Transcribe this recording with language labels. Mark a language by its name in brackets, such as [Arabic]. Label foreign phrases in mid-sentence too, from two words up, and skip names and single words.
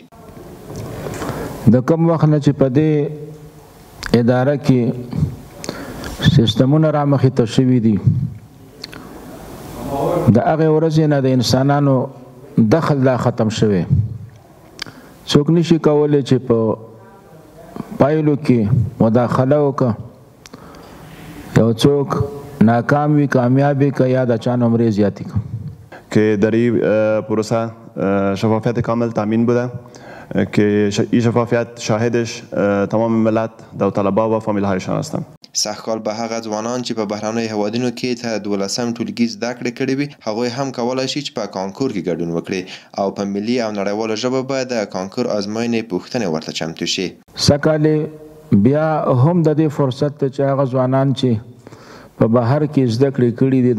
[Pashto] د کوم وخت نه چې په دې اداره کې سیستمونه رامخې ته شوي دي د هغې ورځې نه د انسانانو دخل دا ختم شوی. څوک نشي کولی چې په پایلو کې مداخله وکړه، یو څوک ناکام وي کامیاب وي که یا د چا نمرې زیاتې کړه. [Persian] که در این پروسه شفافیت کامل تامین بوده که این شفافیت شاهدش تمام ملت داوطلبا و فامیل‌هایشان هستند. [Pashto] سږکال به هغه ځوانان چې په بهرنیو هیوادونو کې تر 12 ټولګي زده کړې کړې وي هغوی هم کولی شي چې په کانکور کې ګډون وکړي او په ملي او نړیواله ژبه به د کانکور ازموینې پوښتنې ورته چمتو شي. سږکال بیا هم د دې فرصت ته چې هغه ځوانان چې په بهر کې زده کړې کړي دي